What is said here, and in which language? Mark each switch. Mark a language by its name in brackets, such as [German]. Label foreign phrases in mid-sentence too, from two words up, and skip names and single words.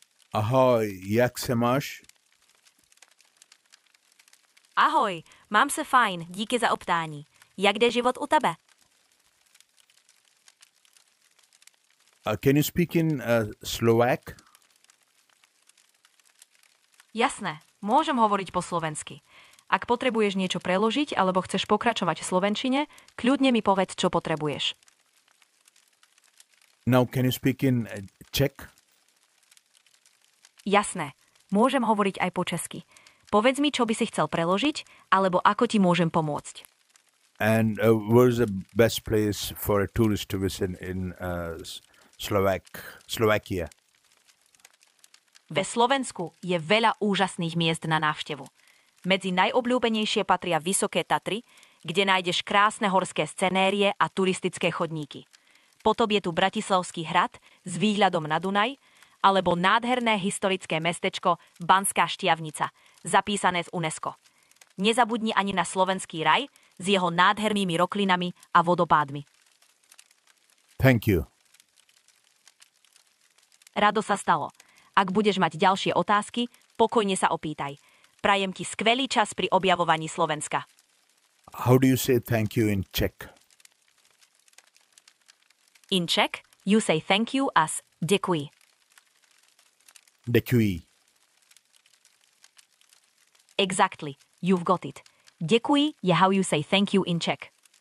[Czech] Ahoj, jak se máš? Ahoj, mám se fajn, díky za optání. Jak jde život u tebe? [English] Can you speak in Slovak? [Slovak] Jasné, môžem hovoriť po slovensky. Ak potrebuješ niečo preložiť alebo chceš pokračovať v slovenčine, kľudne mi povedz, čo potrebuješ. [English] Now, can you speak in Czech? [Slovak] Jasné, môžem hovoriť aj po česky. Povedz mi, čo by si chcel preložiť, alebo ako ti môžem pomôcť. [English] And where's the best place for a tourist to visit in Slovakia? [Slovak] Ve Slovensku je veľa úžasných miest na návštevu. Medzi najobľúbenejšie patria Vysoké Tatry, kde nájdeš krásne horské scenérie a turistické chodníky. Potom je tu Bratislavský hrad s výhľadom na Dunaj, alebo nádherné historické mestečko Banská Štiavnica, zapísané z UNESCO. Nezabudni ani na slovenský raj s jeho nádhernými roklinami a vodopádmi. [English] Thank you. [Slovak] Rado sa stalo. Ak budeš mať ďalšie otázky, pokojne sa opýtaj. Prajem ti skvelý čas pri objavovaní Slovenska. [English] How do you say thank you in Czech? In Czech, you say thank you as děkuji. Děkuji. Exactly, you've got it. Děkuji je how you say thank you in Czech.